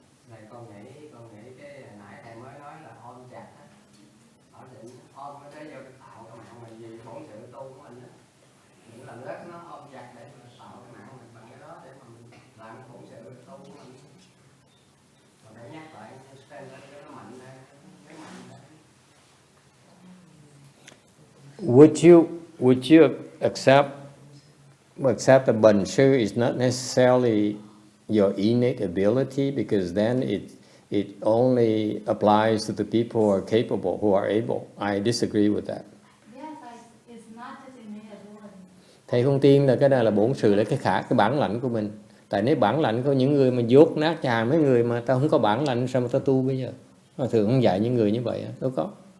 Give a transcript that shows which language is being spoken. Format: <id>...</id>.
<vi>Này con nghĩ cái nãy thầy mới nói là ôm chặt á, ở định ôm cái vô tạo cái mạng mình gì bổn sự tu của mình á, những lần rất nó ôm chặt để mà tạo cái mạng mình bằng cái đó để mà mình làm bổn sự tu của mình. Còn để nhắc lại stand lên cho nó mạnh lên, cái mạnh lên.</vi> <en>Would you accept the Bần sư is not necessarily your innate ability, because then it only applies to the people who are capable, who are able. I disagree with that. Yes, it's not just innate ability.</en> <vi>Thầy không tin là cái này là bổn sự, là cái bản lãnh của mình. Tại nếu bản lãnh của những người mà dốt nát chà, mấy người mà ta không có bản lãnh sao mà ta tu bây giờ? Mà thường không dạy những người như vậy, đâu có.</vi>